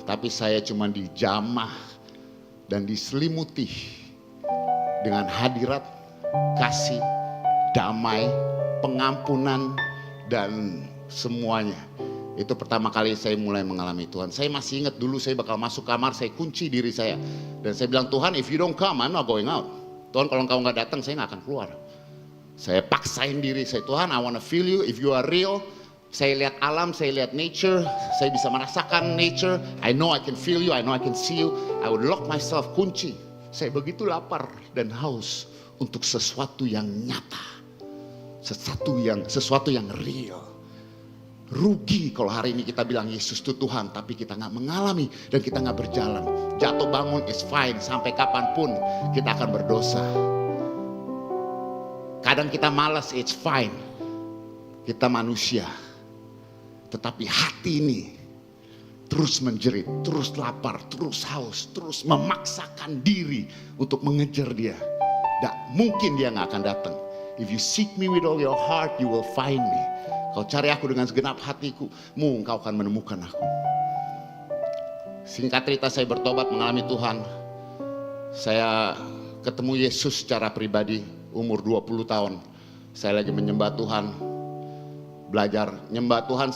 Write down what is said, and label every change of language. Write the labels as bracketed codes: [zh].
[id] Tapi saya cuma dijamah dan diselimuti dengan hadirat, kasih, damai, pengampunan, dan semuanya. Itu pertama kali saya mulai mengalami Tuhan. Saya masih ingat dulu saya bakal masuk kamar, saya kunci diri saya. Dan saya bilang, [en] Tuhan, if you don't come, I'm not going out. [id] Tuhan, kalau engkau gak datang, saya gak akan keluar. Saya paksain diri saya, Tuhan, [en] I wanna feel you, if you are real. [id] Saya lihat alam, saya lihat nature, saya bisa merasakan nature. [en] I know I can feel you, I know I can see you. I would lock myself, kunci. [id] Saya begitu lapar dan haus untuk sesuatu yang nyata. Sesuatu yang real. Rugi kalau hari ini kita bilang Yesus itu Tuhan, tapi kita gak mengalami dan kita gak berjalan. Jatuh bangun [en] is fine, [id] sampai kapanpun kita akan berdosa. Kadang kita malas, [en] it's fine. [id] Kita manusia. Tetapi hati ini terus menjerit, terus lapar, terus haus, terus memaksakan diri untuk mengejar dia. Tak mungkin dia gak akan datang. [en] If you seek me with all your heart, you will find me. [id] Kau cari aku dengan segenap hatiku, engkau akan menemukan aku. Singkat cerita, saya bertobat mengalami Tuhan. Saya ketemu Yesus secara pribadi umur 20 tahun. Saya lagi menyembah Tuhan, belajar nyembah Tuhan.